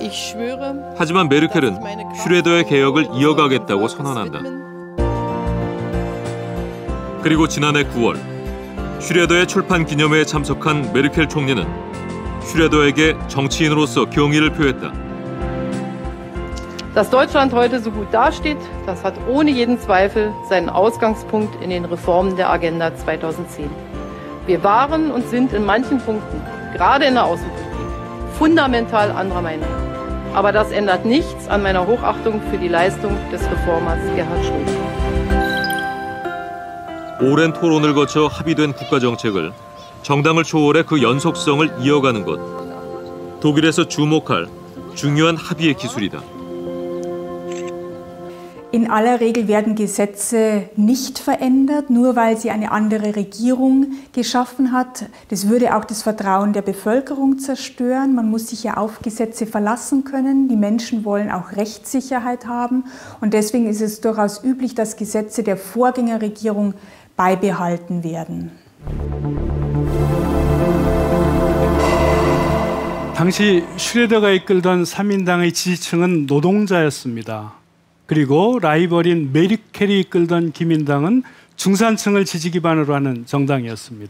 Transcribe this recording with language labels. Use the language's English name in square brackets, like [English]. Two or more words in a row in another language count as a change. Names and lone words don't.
[Korean] 하지만 메르켈은 슈레더의 개혁을 이어가겠다고 선언한다. 그리고 지난해 9월 슈레더의 출판 기념회에 참석한 메르켈 총리는 슈레더에게 정치인으로서 경의를 표했다. [German] Dass Deutschland heute so gut dasteht, das hat ohne jeden Zweifel seinen Ausgangspunkt in den Reformen der Agenda 2010. Wir waren und sind in manchen Punkten, gerade in der Außenpolitik, fundamental anderer Meinung. Aber das ändert nichts an meiner Hochachtung für die Leistung des Reformers Gerhard Schröder. [Korean] 오랜 토론을 거쳐 합의된 국가정책을 정당을 초월해 그 연속성을 이어가는 것. 독일에서 주목할 중요한 합의의 기술이다. [German] In aller Regel werden Gesetze nicht verändert, nur weil sie eine andere Regierung geschaffen hat. Das würde auch das Vertrauen der Bevölkerung zerstören. Man muss sich ja auf Gesetze verlassen können. Die Menschen wollen auch Rechtssicherheit haben. Und deswegen ist es durchaus üblich, dass Gesetze der Vorgängerregierung beibehalten werden. [Korean] 당시 슈레더가 이끌던 3인당의 지지층은 노동자였습니다. 그리고 라이벌인 메르켈이 이끌던 기민당은 중산층을 지지 기반으로 하는 정당이었습니다.